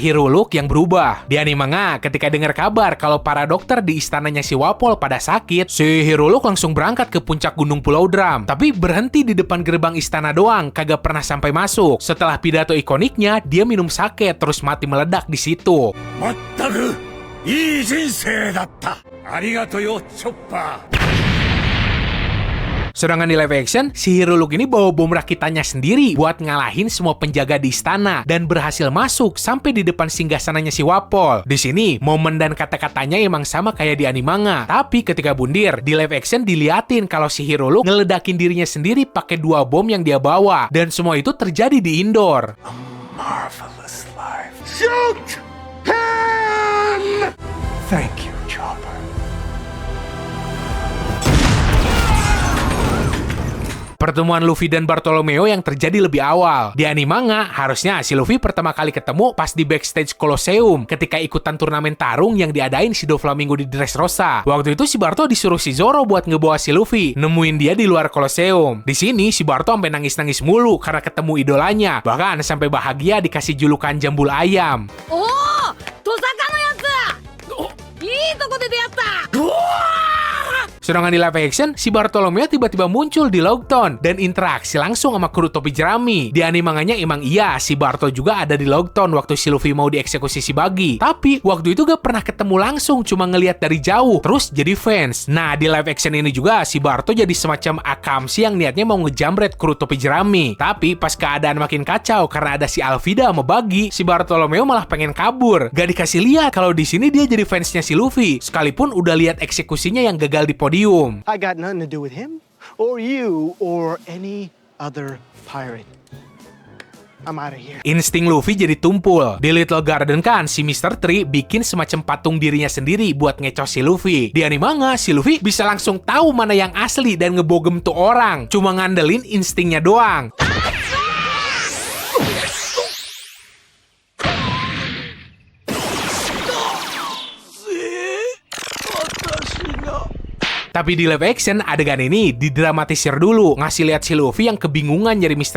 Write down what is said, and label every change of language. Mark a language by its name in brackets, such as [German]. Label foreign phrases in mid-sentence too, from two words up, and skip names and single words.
[Indonesian] Hiruluk yang berubah. Di anime manga, ketika dengar kabar kalau para dokter di istananya si Wapol pada sakit, si Hiruluk langsung berangkat ke puncak gunung Pulau Drum. Tapi berhenti di depan gerbang istana doang, kagak pernah sampai masuk. Setelah pidato ikoniknya, dia minum sake terus mati meledak di situ. [Japanese] まったく、いい人生だった. ありがとよ, Chopper. [Indonesian] Sedangkan di [English] live action, [Indonesian] si Hiruluk ini bawa bom rakitannya sendiri buat ngalahin semua penjaga di istana dan berhasil masuk sampai di depan singgasananya si Wapol. Di sini, momen dan kata-katanya emang sama kayak di anime manga. Tapi ketika bundir, di [English] live action [Indonesian] diliatin kalau si Hiruluk ngeledakin dirinya sendiri pakai 2 bom yang dia bawa. Dan semua itu terjadi di indoor. [English] A marvelous life. Shoot him! Thank you, Chopper. [Indonesian] Pertemuan Luffy dan Bartolomeo yang terjadi lebih awal. Di anime manga, harusnya si Luffy pertama kali ketemu pas di backstage Colosseum ketika ikutan turnamen tarung yang diadain si Doflamingo di Dressrosa. Waktu itu si Barto disuruh si Zoro buat ngebawa si Luffy, nemuin dia di luar Colosseum. Di sini si Barto sampai nangis-nangis mulu karena ketemu idolanya. Bahkan sampai bahagia dikasih julukan jambul ayam. [Japanese] おお、トサカのやつ! いいとこで出会った! [Indonesian] Sedangkan di [English] live action, [Indonesian] si Bartolomeo tiba-tiba muncul di Logtown dan interaksi langsung sama kru topi jerami. Di anime manganya emang iya, si Barto juga ada di Logtown waktu si Luffy mau dieksekusi si Buggy. Tapi waktu itu gak pernah ketemu langsung, cuma ngelihat dari jauh, terus jadi fans. Nah, di [English] live action [Indonesian] ini juga, si Barto jadi semacam Akamshi yang niatnya mau ngejamret kru topi jerami. Tapi pas keadaan makin kacau karena ada si Alvida sama Buggy, si Bartolomeo malah pengen kabur. Gak dikasih lihat kalau di sini dia jadi fansnya si Luffy, sekalipun udah lihat eksekusinya yang gagal di podium. [English] I got nothing to do with him, or you, or any other pirate. I'm out of here. [Indonesian] Insting Luffy jadi tumpul. Di Little Garden kan, si Mr. Tree bikin semacam patung dirinya sendiri buat ngecoh si Luffy. Di anime manga, si Luffy bisa langsung tahu mana yang asli dan ngebogem tuh orang. Cuma ngandelin instingnya doang. Tapi di [English] live action, [Indonesian] adegan ini didramatisir dulu, ngasih lihat si Luffy yang kebingungan nyari Mr.